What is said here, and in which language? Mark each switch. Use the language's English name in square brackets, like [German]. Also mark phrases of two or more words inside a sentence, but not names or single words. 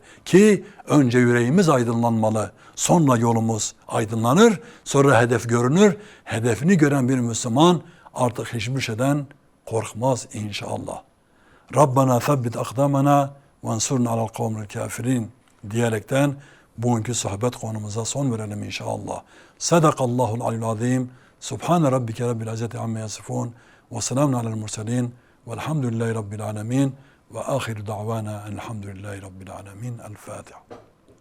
[Turkish] Ki önce yüreğimiz aydınlanmalı, sonra yolumuz aydınlanır, sonra hedef görünür. Hedefini gören bir Müslüman artık hiçbir şeyden korkmaz inşallah. [Arabic] ربنا ثبت أقدامنا وانصرنا على القوم الكافرين [Turkish] diyerekten bugünkü sohbet konumuza son verelim inşallah. [Arabic] صدق الله العلي العظيم. سبحان ربك رب العزة عما يصفون. وسلام على المرسلين. والحمد لله رب العالمين. وآخر دعوانا الحمد لله رب العالمين. El Fatiha.